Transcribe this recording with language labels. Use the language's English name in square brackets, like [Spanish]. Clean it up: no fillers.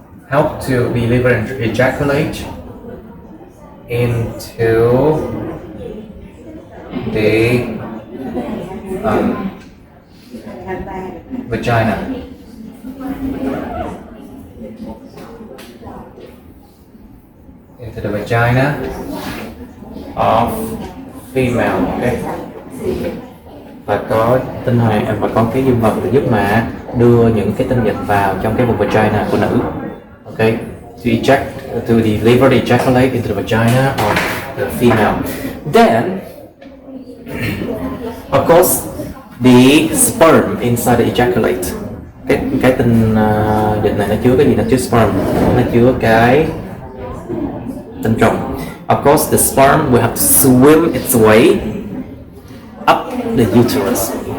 [English] Help to deliver and ejaculate into the vagina. Into the vagina of female, okay? [Vietnamese] Và có tinh hoàn và có cái dương vật để giúp mà đưa những cái tinh dịch vào trong cái vùng vagina của nữ, okay? [English] To deliver the ejaculate into the vagina of the female. Then, of course, the sperm inside the ejaculate. [Vietnamese] Cái tinh dịch này nó chứa cái gì? Nó chứa sperm, nó chứa cái tinh trùng. [English] Of course, the sperm will have to swim its way up the uterus.